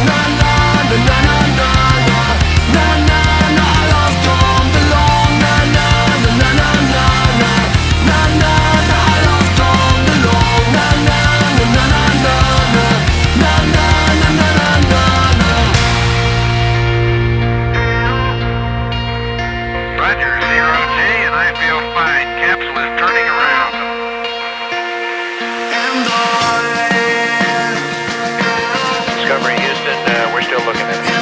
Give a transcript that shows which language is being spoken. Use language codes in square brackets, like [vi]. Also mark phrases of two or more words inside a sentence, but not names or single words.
[en] Na na na na na na na na na na. I love Tom Delonge. Na na na na na na na na na na. I love Tom Delonge. Na na na na na na na na na na na na. Roger, 0J, and I feel fine. Capsule is turning around. And Discovery Houston, we're still looking at it.